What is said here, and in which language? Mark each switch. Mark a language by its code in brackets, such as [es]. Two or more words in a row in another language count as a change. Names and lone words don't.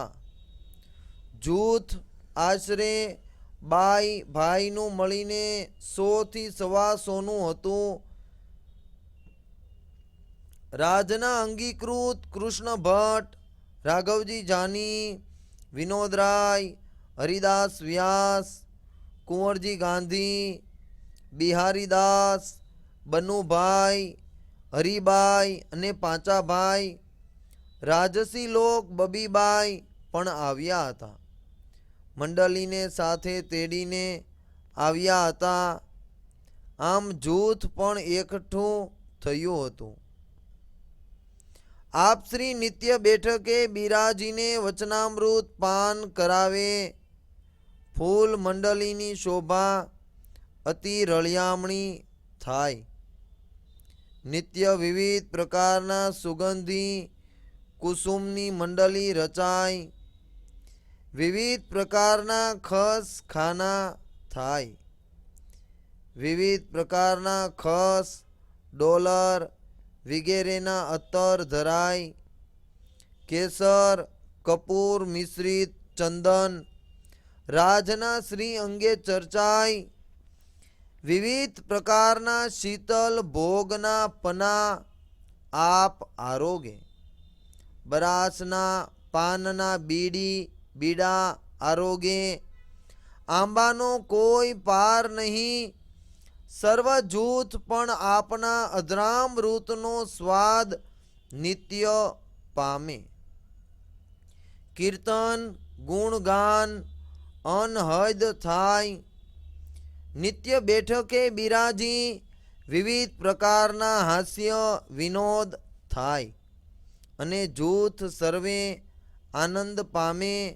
[gu] જૂથ આશ્રે બાઈ ભાઈનું મળીને 100 થી 125 હતું। રાજના અંગીકૃત કૃષ્ણ ભટ્ટ રાઘવજી જાની વિનોદરાય હરિદાસ વ્યાસ કુંવરજી ગાંધી બિહારીદાસ બનુભાઈ હરિબાઈ અને પાંચા ભાઈ રાજસી લોગ બબીબાઈ પણ આવ્યા હતા। મંડળીને સાથે તેડીને આવ્યા હતા। આમ જૂથ પણ એકઠું થયું હતું। આપ શ્રી નિત્ય બેઠકે બિરાજીને વચનામૃત પાન કરાવે। ફૂલ મંડળીની શોભા અતિ રળિયામણી થાય। નિત્ય વિવિધ પ્રકારના સુગંધી કુસુમની મંડળી રચાય। વિવિધ પ્રકારના ખસ ખાના થાય। વિવિધ પ્રકારના ખસ ડોલર વગેરેના અત્તર ધરાય। કેસર કપૂર મિશ્રિત ચંદન રાજના શ્રી અંગે ચર્ચાય। વિવિધ પ્રકારના શીતલ ભોગના પના આપ આરોગે। બરાસના પાનના બીડી બીડા આરોગે। આંબાનો કોઈ પાર નહીં। સર્વ જૂથ પણ આપના અધરામૃતનો સ્વાદ નિત્ય પામે। કીર્તન ગુણગાન અનહદ થાય। નિત્ય બેઠકે બિરાજી વિવિધ પ્રકારના હાસ્ય વિનોદ થાય અને જૂથ સર્વે આનંદ પામે।